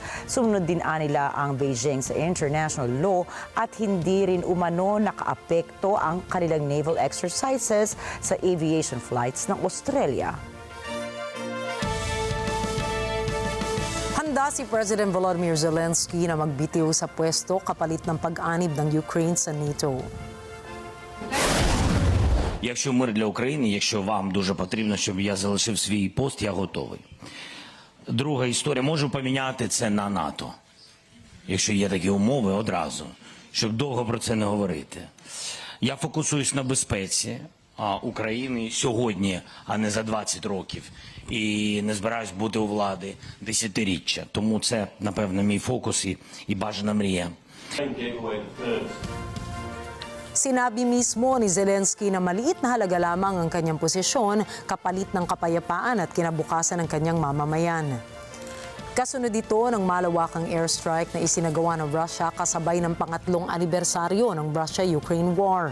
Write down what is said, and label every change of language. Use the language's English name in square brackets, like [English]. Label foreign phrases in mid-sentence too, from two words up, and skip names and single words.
[Filipino] Sumunod din nila ang Beijing sa [English] international law [Filipino] at hindi rin umano nakaapekto ang kanilang [English] naval exercises [Filipino] sa [English] aviation flights [Filipino] ng Australia. Handa si President Volodymyr Zelenskyy na magbitiw sa pwesto kapalit ng pag-anib ng Ukraine sa NATO. [Ukrainian] Якщо мир для України, якщо вам дуже потрібно, щоб я залишив свій пост, я готовий. Друга історія, можу поміняти це на НАТО. Якщо є такі умови, одразу, щоб довго про це не говорити. Я фокусуюсь на безпеці України сьогодні, а не за 20 років. І не збираюсь бути у влади десятиріччя. Тому це, напевно, мій фокус і бажана мрія. [Filipino] Sinabi mismo ni Zelenskyy na maliit na halaga lamang ang kanyang posisyon kapalit ng kapayapaan at kinabukasan ng kanyang mamamayan. Kasunod ito ng malawakang airstrike na isinagawa ng Russia kasabay ng pangatlong anibersaryo ng Russia-Ukraine War.